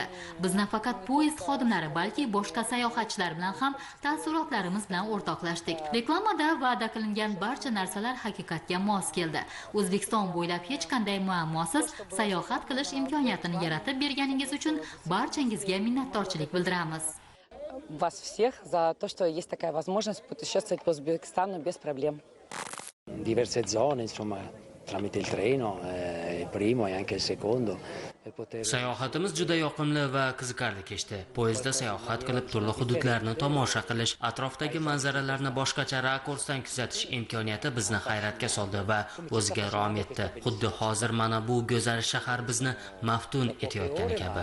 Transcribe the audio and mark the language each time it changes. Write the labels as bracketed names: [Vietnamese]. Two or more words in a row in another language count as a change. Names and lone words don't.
[Uzbek] Biz nafaqat poyezd xodimlari, balki boshqa sayohatchilar bilan ham taassurotlarimiz bilan o'rtoqlashdik. Reklamada va'da qilingan barcha narsalar haqiqatga mos keldi. O'zbekiston bo'ylab hech qanday muammosiz sayohat qilish imkoniyatini yaratib berganingiz uchun barchangizga minnatdorchilik bildiramiz. [Russian] Вас всех за то, что есть такая возможность путешествовать по Узбекистану без проблем. [Italian] Diverse zone, insomma, tramite il treno, il primo e anche il secondo. [Uzbek] Sayohatimiz juda yoqimli va qiziqarli kechdi. Poyezdda sayohat qilib turli hududlarni tomosha qilish, atrofdagi manzaralarni boshqacha rakursdan kuzatish imkoniyati bizni hayratga soldi va o'ziga rom etdi. Xuddi hozir mana bu go'zal shahar bizni maftun etayotgani kabi.